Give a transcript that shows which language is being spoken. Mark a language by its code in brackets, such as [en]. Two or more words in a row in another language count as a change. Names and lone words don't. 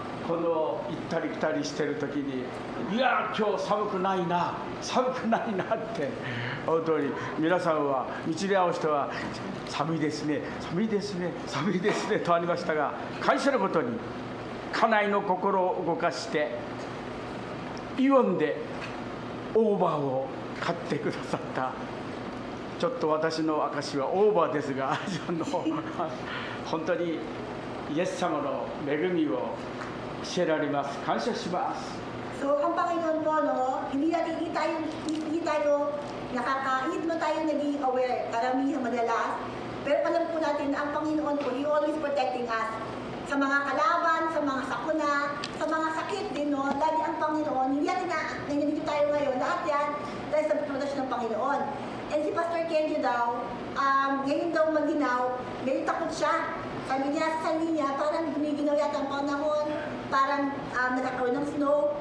[ja] この行ったり来たりしてる時に、いや今日寒くないな寒くないなって本当に皆さんは道で会う人は寒いですね寒いですね寒いですねとありましたが、感謝のことに家内の心を動かしてイオンでオーバーを買ってくださった。ちょっと私の証はオーバーですが本当にイエス様の恵みを教えられます。感謝します。 [tl] So, ang Panginoon po, no, hindi tayo hindi mo tayo naging aware, karamihan madalas. Pero alam po natin na ang Panginoon po, [en] He always protecting us. [tl] Sa mga kalaban, sa mga sakuna, sa mga sakit din, no, lagi ang Panginoon. Hindi natin na nandito tayo ngayon, lahat yan dahil sa protection ng Panginoon. And si Pastor Kenjo daw, ngayon daw maginaw, medyo takot siya. Sabi niya sa sarili niya, parang gumiginaw yata ang panahon, parang nagkakaroon ng snow.